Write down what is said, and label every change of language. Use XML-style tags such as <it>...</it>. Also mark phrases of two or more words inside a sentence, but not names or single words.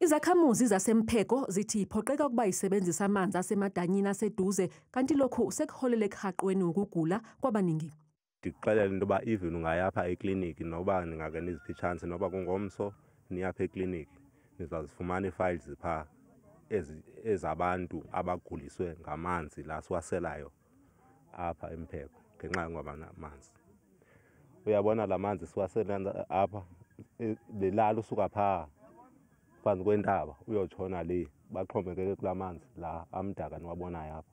<zu>Izakhamuzi zaseMpheko zithi iphoqeka ukuba isebenzisa amanzi asemadanyini aseduze kanti lokhu sekuholele ekuhaqweni ukugula kwabaningi.</zu> <xh>Ndikuxelela into yoba even ungayapha ekliniki noba ningake niziphe itshansi noba kungomso niyapha ekliniki nizazifumana ii-files phaa ezabantu abaguliswe ngamanzi la siwaselayo apha eMpheko ngenxa yokungabi namanzi. Uyabona la manzi siwasela apha le lali usuka phaa phansi kwentaba uyotshona le baxhomekeke kulaa manzi la amdaka niwabonayo apha.</xh>